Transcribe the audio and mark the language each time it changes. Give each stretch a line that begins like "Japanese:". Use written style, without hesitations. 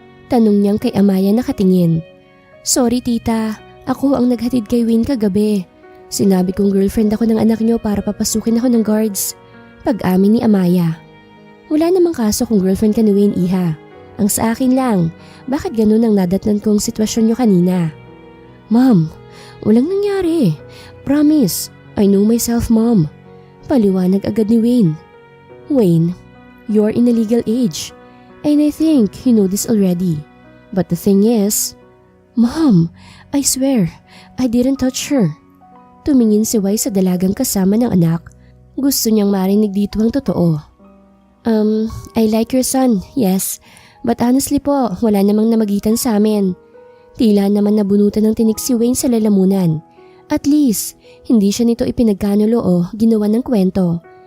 Filipino: Tanong niyang kay Amaya nakatingin. Sorry tita, ako ang naghatid kay Wayne kagabi. Sinabi kong girlfriend ako ng anak niyo para papasukin ako ng guards. Pag-amin ni Amaya. Wala namang kaso kung girlfriend ka ni Wayne, iha. Ang sa akin lang, bakit ganun ang nadatnan kong sitwasyon niyo kanina? Mom, walang nangyari.
English: Promise, I know myself, Mom. Paliwanag agad ni Wayne. Wayne, you're in a legal age. And I think you know this already. But the thing is, Mom, I swear, I didn't touch her.
Filipino: Tumingin si Wise sa dalagang kasama ng anak. Gusto niyang marinig dito ang totoo.
English: I like your son, yes. But honestly po, wala namang namagitan sa amin.
Filipino: Tila naman nabunutan ng tinik si Wayne sa lalamunan. At least, hindi siya nito ipinagkanulo o ginawa ng kwento.